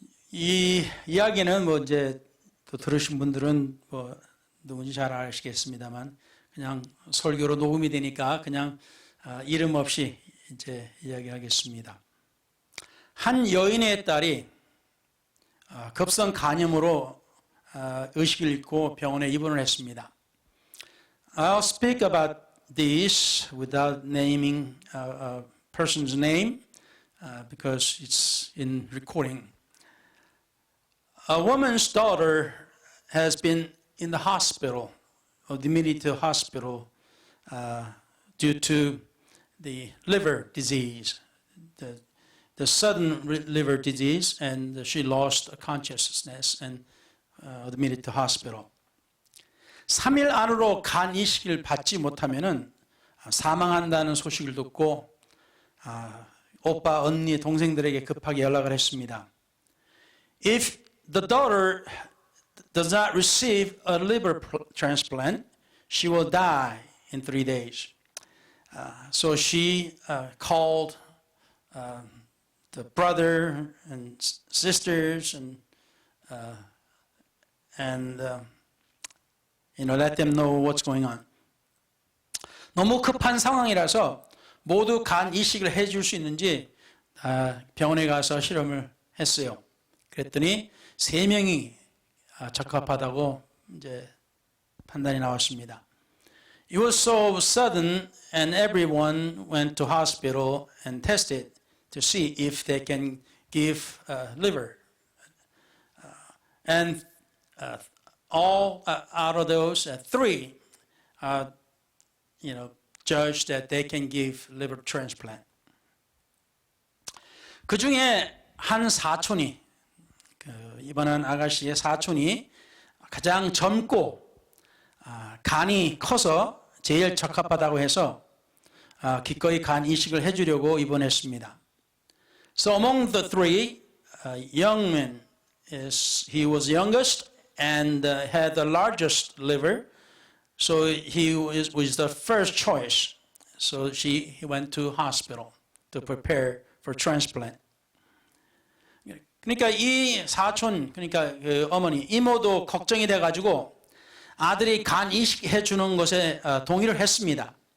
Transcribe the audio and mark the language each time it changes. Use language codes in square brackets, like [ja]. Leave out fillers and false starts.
[ko] 이 이야기는 이제 또 들으신 분들은 누군지 잘 아시겠습니다만 그냥 설교로 녹음이 되니까 그냥 이름 없이 이제 이야기하겠습니다. 한 여인의 딸이 급성 간염으로 의식을 잃고 병원에 입원을 했습니다. [en] I'll speak about this without naming a person's name because it's in recording. A woman's daughter has been in the hospital, admitted to hospital due to the liver disease, the sudden liver disease, and she lost consciousness and admitted to hospital. [ko] 3일 안으로 간 이식을 받지 못하면은 사망한다는 소식을 듣고 오빠, 언니, 동생들에게 급하게 연락을 했습니다. [en] If the daughter does not receive a liver transplant, she will die in 3 days. So she called the brother and sisters and let them know what's going on. [ko] 너무 급한 상황이라서 모두 간 이식을 해줄 수 있는지 병원에 가서 실험을 했어요. 그랬더니 3명이 적합하다고 이제 판단이 나왔습니다. [en] It was so sudden and everyone went to hospital and tested to see if they can give liver. And all out of those, 3 judged that they can give liver transplant. [ko] 그 중에 한 사촌이, 이번한 아가씨의 사촌이 가장 젊고 간이 커서 제일 적합하다고 해서 기꺼이 간 이식을 해주려고 입원했습니다. [en] So among the 3 young men, he was youngest and had the largest liver, so he was the first choice. So he went to hospital to prepare for transplant. [ko] 그러니까 이 사촌, 그러니까 그 어머니, 이모도 걱정이 돼가지고 아들이 간 이식해 주는 것에 동의를 했습니다.